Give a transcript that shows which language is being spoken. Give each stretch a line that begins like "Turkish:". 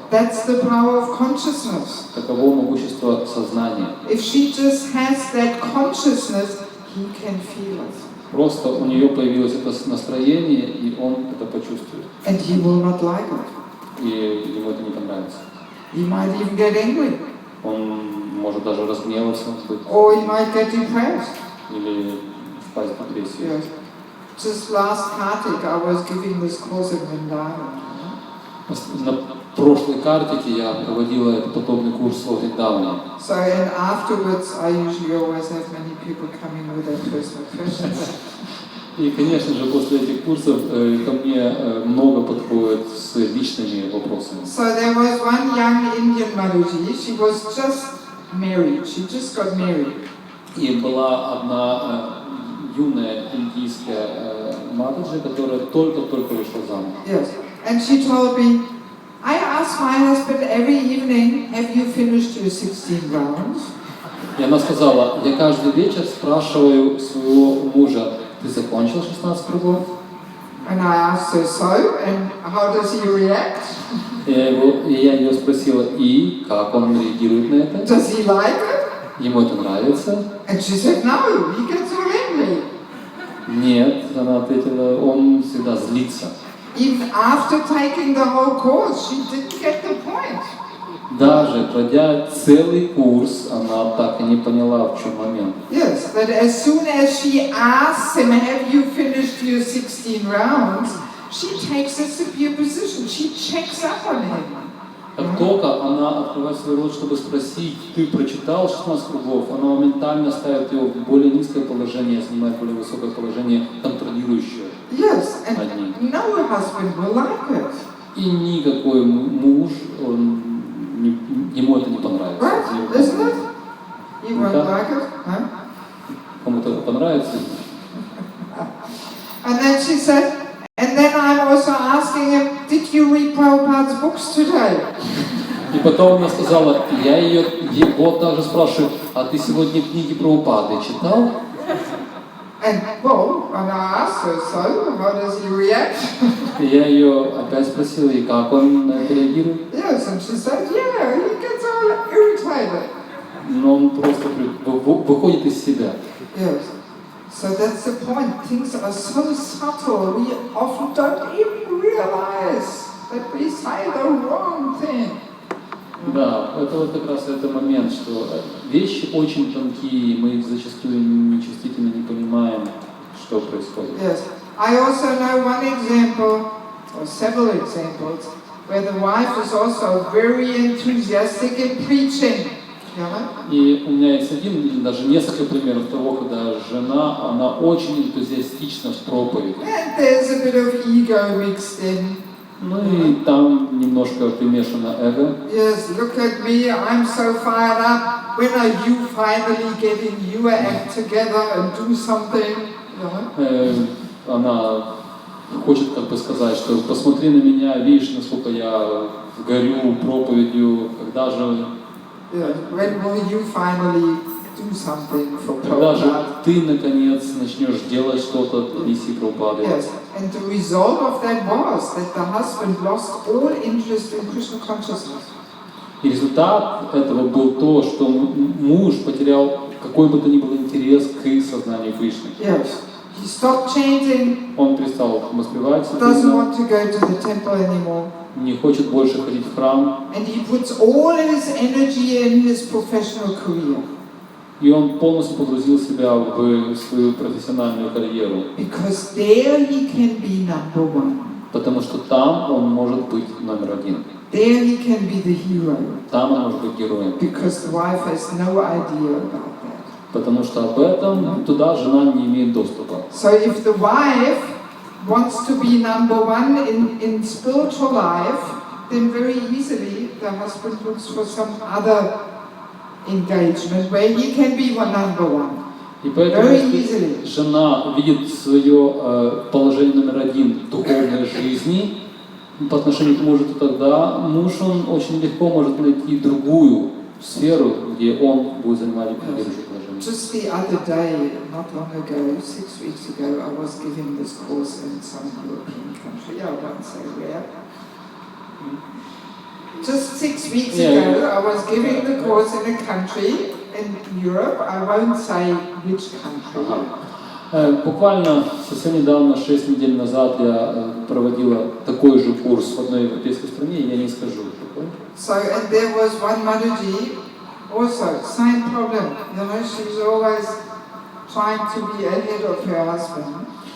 English: That's the power of consciousness.
Russian: Таково могущество сознания.
English: If she just has that consciousness, he can feel it.
Russian: Просто у нее появилось это настроение, и он это почувствует.
English: And he will not like it.
Russian: И ему это не понравится.
English: He might even get angry.
Russian: Он может даже разгневаться,
English: Or he might get depressed.
Russian: или впасть в агрессию.
English: Yes. Just last Kartik, I was giving this course in Vrindavan.
Russian: На прошлой картике я проводила этот подобный курс во Вриндаване.
English: So, and afterwards, I usually always have many people coming with their personal questions.
Russian: И, конечно же, после этих курсов ко мне много подходит с личными вопросами.
English: So there was one young Indian Madhuji, she was just married, she just got married.
Russian: И была одна юная индийская матаджи, которая только-только вышла замуж.
English: Yes, and she told me, I ask my husband every evening, have you finished your 16 rounds?
Russian: И она сказала, я каждый вечер спрашиваю своего мужа, ты закончил 16 кругов?
English: And I asked her, so, and how does he react?
Russian: И я ее спросила, и как он реагирует на это?
English: Does he like it?
Russian: Ему это нравится?
English: And she said, no, he gets all angry.
Russian: Нет, она ответила, он всегда злится.
English: Even after taking the whole course, she didn't get the point.
Russian: Даже пройдя целый курс, она так и не поняла, в чем момент.
English: Yes, but as soon as she asks him, have you finished your 16 rounds, she takes a superior position. She checks up on him.
Russian: Как только она открывает свой рот, чтобы спросить, ты прочитал 16 кругов, она моментально ставит его в более низкое положение, снимает более высокое положение, контролирующее
English: Yes,
Russian: над ним.
English: and no husband will like it.
Russian: И никакой муж, ему это не понравится.
English: Right? Isn't it? You won't
Russian: Да.
English: like it? Huh?
Russian: Кому-то это понравится.
English: And then she said, and then I'm also asking him, did you read Prabhupada's books today?
Russian: И потом она сказала, я его также спрашиваю, а ты сегодня книги Прабхупады читал?
English: And well, and I asked her, so how does he react?
Russian: И я ее опять спросила, и как он на это реагирует?
English: Yes, and she said, yeah, he gets all irritated.
Russian: Но он просто выходит из себя.
English: Yes. So that's the point. Things are so subtle, we often don't even realize that we say the wrong thing.
Russian: Да, это вот как раз это момент, что вещи очень тонкие, мы их зачастую нечувствительно не понимаем, что происходит.
English: Yes. I also know one example, or several examples, where the wife is also very enthusiastic in preaching.
Russian: И у меня есть один или даже несколько примеров того, когда жена, она очень энтузиастична в проповеди.
English: And there's a bit of ego mixed in.
Russian: Ну и там немножко примешано эго.
English: Yes, look at me, I'm so fired up. When are you finally getting your act together and do something?
Russian: Она хочет как бы сказать, что посмотри на меня, видишь, насколько я горю проповедью, когда же...
English: Yeah, when will you finally do something for
Russian: Когда же
English: Prabhupada.
Russian: ты, наконец, начнешь делать что-то для миссии Прабхупады?
English: Yes, and the result of that was that the husband lost all interest in Krishna consciousness.
Russian: И результат этого был то, что муж потерял какой бы то ни был интерес к сознанию Кришны.
English: Yes, he stopped chanting,
Russian: Он перестал воспевать,
English: doesn't want to go to the temple anymore,
Russian: не хочет больше ходить в храм,
English: and he puts all his energy in his professional career.
Russian: и он полностью погрузил себя в свою профессиональную карьеру,
English: Because there he can be number one.
Russian: потому что там он может быть номер один.
English: There he can be the hero.
Russian: Там он может быть героем.
English: Because the wife has no idea about that.
Russian: Потому что об этом туда жена не имеет доступа.
English: So if the wife wants to be number one in spiritual life, then very easily the husband looks for some other engagement where he can be number one.
Russian: И поэтому, если жена видит свое положение номер один в духовной жизни по отношению к мужу, то тогда муж, он очень легко может найти другую сферу, где он будет занимать лидирующее положение.
English: Just the other day, not long ago, 6 weeks ago, I was giving this course in some European country. I won't say where. Just 6 weeks ago, I was giving the course in a country in Europe. I won't say which country.
Russian: Буквально совсем недавно, 6 недель назад, я проводила такой же курс в одной европейской стране, я не скажу какой.
English: So, and there was one Mataji, also, same problem. You know, she's always trying to be ahead of her husband.